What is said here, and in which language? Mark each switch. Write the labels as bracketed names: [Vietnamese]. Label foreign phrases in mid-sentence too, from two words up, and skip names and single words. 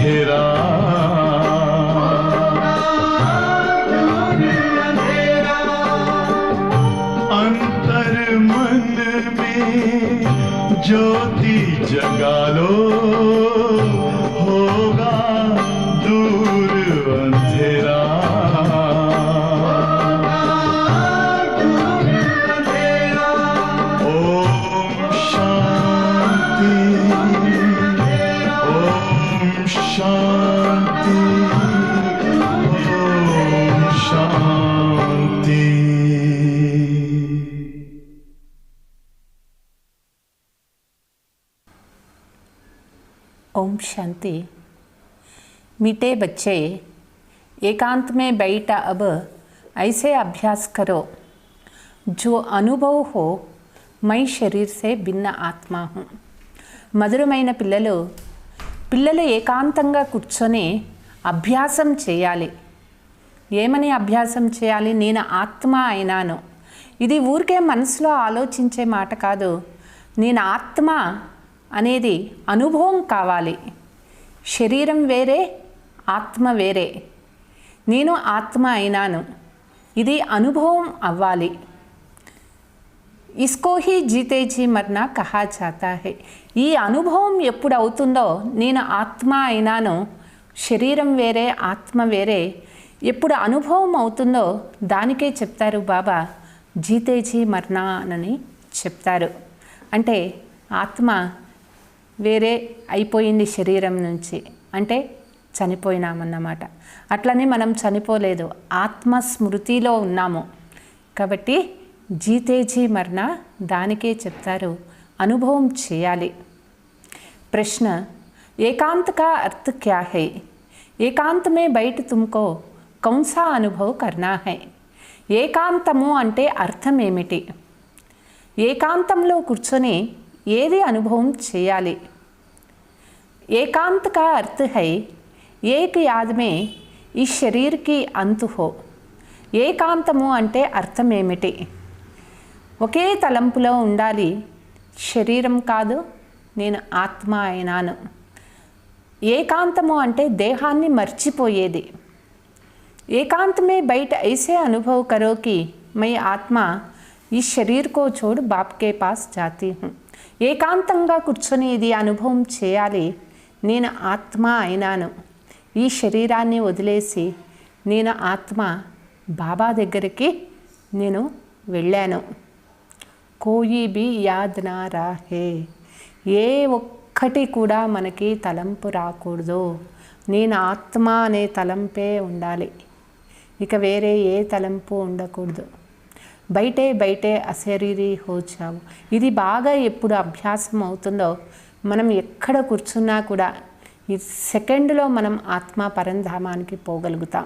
[Hindi] अंधेरा अंतर मन में ज्योति जगा लो होगा दूर अंधेरा ओम शांति ओम शांति ओम शांति। ओम शांति। मीठे बच्चे, एकांत में बैठ अब ऐसे अभ्यास करो जो अनुभव हो मैं शरीर से भिन्न आत्मा हूँ। [Telugu] మధురమైన పిల్లలు ఏకాంతంగా కూర్చొని అభ్యాసం చేయాలి. ఏమని అభ్యాసం చేయాలి? నేను ఆత్మ అయినాను. ఇది ఊరికే మనసులో ఆలోచించే మాట కాదు. నేను ఆత్మ అనేది అనుభవం కావాలి. శరీరం వేరే, ఆత్మ వేరే. నేను ఆత్మ అయినాను, ఇది అనుభవం అవ్వాలి. [Hindi] इसको ही जीते जी मरना कहा जाता है. [Telugu] ఈ అనుభవం ఎప్పుడు అవుతుందో, నేను ఆత్మ అయినాను, శరీరం వేరే, ఆత్మ వేరే, ఎప్పుడు అనుభవం అవుతుందో దానికే చెప్తారు బాబా [Hindi] जीते जी मरना [Telugu] అని చెప్తారు. అంటే ఆత్మ వేరే అయిపోయింది శరీరం నుంచి, అంటే చనిపోయినామన్నమాట. అట్లని మనం చనిపోలేదు, ఆత్మ స్మృతిలో ఉన్నాము. కాబట్టి [Hindi] जीते जी मरण [Telugu] దానికే చెప్తారు, అనుభవం చేయాలి. [Hindi] ప్రశ్న, एकांत का अर्थ क्या है? एकांत में बैठ तुमको कौन सा अनुभव करना है? [Telugu] ఏకాంతము అంటే అర్థం ఏమిటి? ఏకాంతంలో కూర్చొని ఏది అనుభవం చేయాలి? [Hindi] एकांत का अर्थ है एक याद में इस शरीर की अंत हो. [Telugu] ఏకాంతము అంటే అర్థం ఏమిటి? ఒకే తలంపులో ఉండాలి, శరీరం కాదు, నేను ఆత్మ అయినాను. ఏకాంతము అంటే దేహాన్ని మర్చిపోయేది. [Hindi] एकांत में बैठ ऐसे अनुभव करो कि मैं आत्मा इस शरीर को छोड़ बाप के पास जाती हूँ. [Telugu] ఏకాంతంగా కూర్చొని ఇది అనుభవం చేయాలి, నేను ఆత్మ అయినాను, ఈ శరీరాన్ని వదిలేసి నేను ఆత్మ బాబా దగ్గరికి నేను వెళ్ళాను. [Hindi] कोई भी याद ना रहे, [Telugu] ఏ ఒక్కటి కూడా మనకి తలంపు రాకూడదు. నేను ఆత్మ అనే తలంపే ఉండాలి, ఇక వేరే ఏ తలంపు ఉండకూడదు. [Hindi] बैठे अशरीरी हो जाऊँ. [Telugu] ఇది బాగా ఎప్పుడు అభ్యాసం అవుతుందో, మనం ఎక్కడ కూర్చున్నా కూడా ఈ సెకండ్లో మనం ఆత్మ పరంధామానికి పోగలుగుతాం.